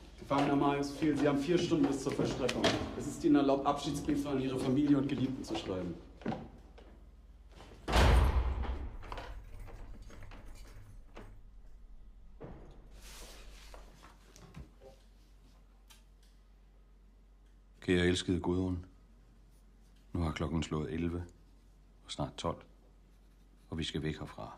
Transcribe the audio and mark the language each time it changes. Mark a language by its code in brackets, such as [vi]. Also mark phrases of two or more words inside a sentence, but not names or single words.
[de] Gefangene Marius Fiel, Sie haben 4 Stunden bis zur Vollstreckung. Es ist Ihnen erlaubt, Abschiedsbriefe an Ihre Familie und Geliebten zu schreiben. [da] Kære elskede Gudrun, nu har klokken slået 11 og snart 12, og vi skal væk herfra.